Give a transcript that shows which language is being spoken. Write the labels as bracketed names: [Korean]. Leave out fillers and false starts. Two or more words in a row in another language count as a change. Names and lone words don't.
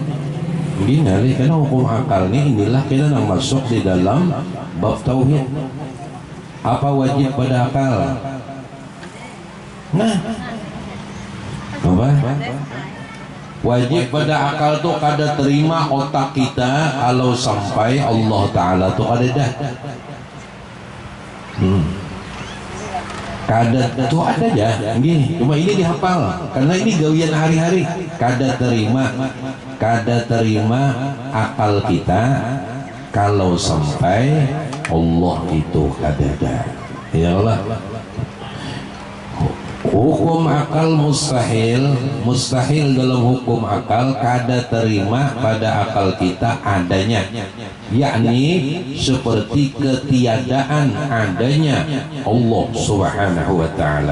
[Banjar] Begini, karena hukum akal inilah kita yang masuk di dalam bab tauhid. Apa wajib pada akal? Nah, apa? Wajib pada akal tuh kada terima otak kita kalau sampai Allah Ta'ala tuh kada dah. Kada tuh ada ya, gini. Cuma ini dihafal karena ini gawian hari-hari. Kada terima akal kita kalau sampai Allah itu kada ada. [Arabic] يا الله. [Banjar] Hukum akal mustahil dalam hukum akal kada terima pada akal kita adanya, yakni seperti ketiadaan adanya Allah [Arabic] سبحانه وتعالى.